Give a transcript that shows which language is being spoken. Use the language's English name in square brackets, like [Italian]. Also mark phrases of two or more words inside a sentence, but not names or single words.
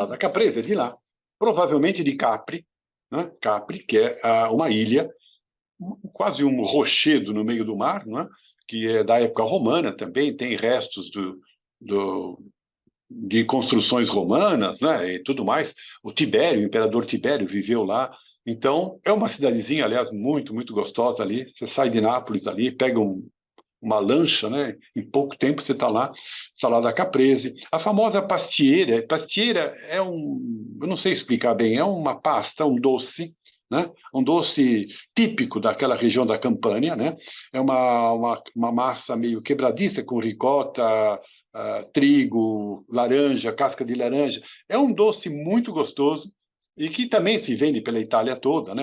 [Portuguese] salada caprese é de lá, provavelmente de Capri, né, Capri, que é uma ilha, quase um rochedo no meio do mar, né, que é da época romana também, tem restos do, de construções romanas, né, e tudo mais. O Tibério, o imperador Tibério viveu lá. Então, é uma cidadezinha, aliás, muito, muito gostosa ali. Você sai de Nápoles ali, pega uma lancha, né? Em pouco tempo você está lá, salada caprese. A famosa pastiera. Pastiera é eu não sei explicar bem, é uma pasta, um doce, né? Um doce típico daquela região da Campânia, né? É uma massa meio quebradiça com ricota, trigo, laranja, casca de laranja. É um doce muito gostoso e que também se vende pela Itália toda, né?